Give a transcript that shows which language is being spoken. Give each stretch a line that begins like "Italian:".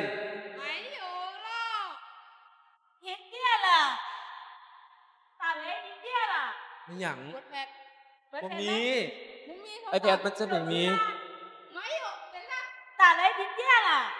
Chinese: 没有了，停电了，打雷停电了。
Thai: ไม่หยัง บ่ มี iPad มันจะไม่มี
Chinese: 没有，等一下，打雷停电了。